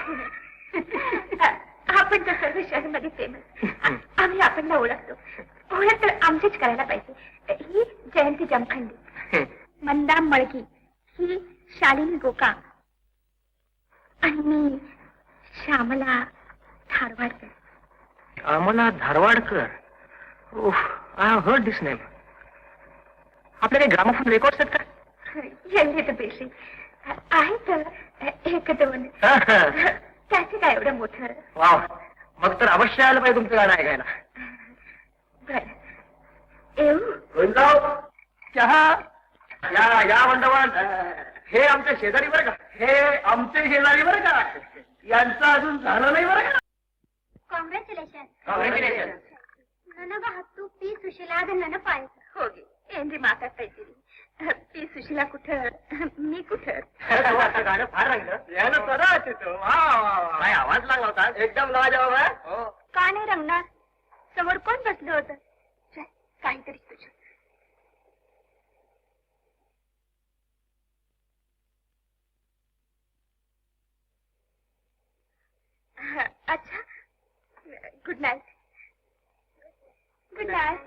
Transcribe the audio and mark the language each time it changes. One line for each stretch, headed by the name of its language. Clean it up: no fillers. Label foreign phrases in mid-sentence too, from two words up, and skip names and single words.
Marathi: आपण तर सर्व शहरामध्ये फेमस आम्ही आपणला ओळखतो ओळख तर आमचीच करायला पाहिजे ही जयंती जमखंडी मंदा मळकी ही शालिनी गोका आणि मी श्यामला धारवाडकर आम्हाला धारवाडकर
English: I have heard this name
Marathi: आपल्या काही
English: gramophone records
Marathi: आहेत का यांनी तर बेशी आहे तर एक दोन त्याचे काय एवढं मोठं वा मग तर अवश्य आलं पाहिजे तुमचं गाणं ऐकायला बर येऊ चहा या या मंडपात हे आमच्या शेजारी बरं का हे आमचे शेजारी बरं का यांचं अजून झालं नाही बरं का
English: ಕಾಂಗ್ರ್ಯಾಚುಲೇಷನ್ Congratulations.
Kannada: ನನಗ 10 ಪಿ ಸುಶೀಲಾದ ನೆನಪಾಯ್ತು ಹೋಗಿ ಏನ್ರಿ ಮಾತಾಡ್ತಾ ಇದ್ದೀರಿ ಪಿ ಸುಶೀಲಾ
Marathi: कुठं मी कुठं असं गाणं फार रंगलं यानं सदा असायचं काय आवाज लागला होता एकदम लाजवाब आहे हो का नाही रंगणार समोर कोण बसलं होतं चल, काहीतरी तुझं अच्छा
English: good night good night